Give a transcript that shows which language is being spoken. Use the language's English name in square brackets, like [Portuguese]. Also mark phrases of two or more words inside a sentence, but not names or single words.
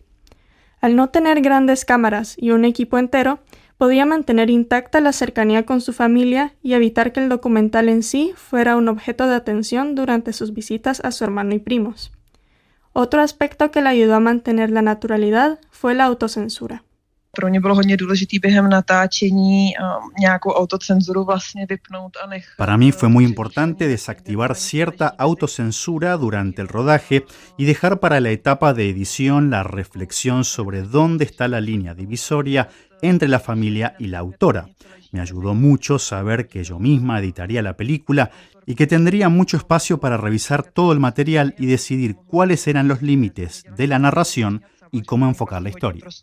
[Spanish] Al no tener grandes cámaras y un equipo entero, podía mantener intacta la cercanía con su familia y evitar que el documental en sí fuera un objeto de atención durante sus visitas a su hermano y primos. Otro aspecto que le ayudó a mantener la naturalidad fue la autocensura. [Czech] Pro mě bylo hodně důležitý během natáčení nějakou autocenzuru vlastně vypnout a nech. [Spanish] Para mí fue muy importante desactivar cierta autocensura durante el rodaje y dejar para la etapa de edición la reflexión sobre dónde está la línea divisoria entre la familia y la autora. Me ayudó mucho saber que yo misma editaría la película y que tendría mucho espacio para revisar todo el material y decidir cuáles eran los límites de la narración y cómo enfocar la historia.